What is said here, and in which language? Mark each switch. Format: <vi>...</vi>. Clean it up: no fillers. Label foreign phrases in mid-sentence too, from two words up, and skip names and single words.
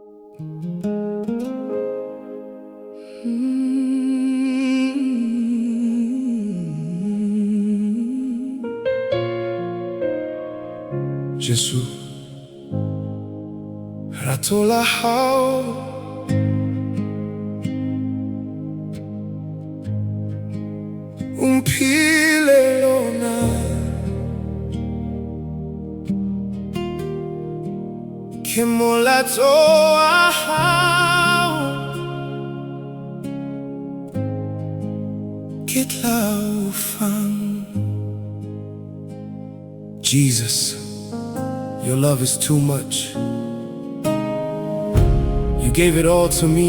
<st>Jesu, Rato La Hao, umphile lona ke molato wa hao ke tla o fang.</st> <en>Jesus, your love is too much. You gave it all to me.</en>